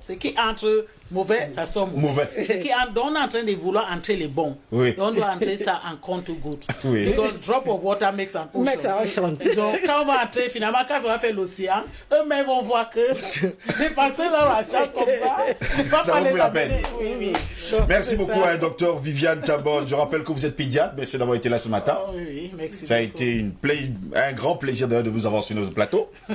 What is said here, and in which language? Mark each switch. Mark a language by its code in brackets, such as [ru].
[fr] Ce qui entre mauvais, ça sort mauvais. Ce qui entre, on est en train de vouloir entrer les bons. Oui. Et on doit entrer ça en compte good. Oui. [en] Because drop of water makes an ocean. [fr] Donc, quand on va entrer, finalement, quand ça va faire l'océan, eux-mêmes vont voir que dépenser leur argent comme ça, Ça vaut plus la peine. Oui. Merci beaucoup, docteur Viviane Tabot. Je rappelle que vous êtes pédiatre. Merci d'avoir été là ce matin. Oui, merci. Ça a été un grand plaisir de vous avoir sur notre plateau.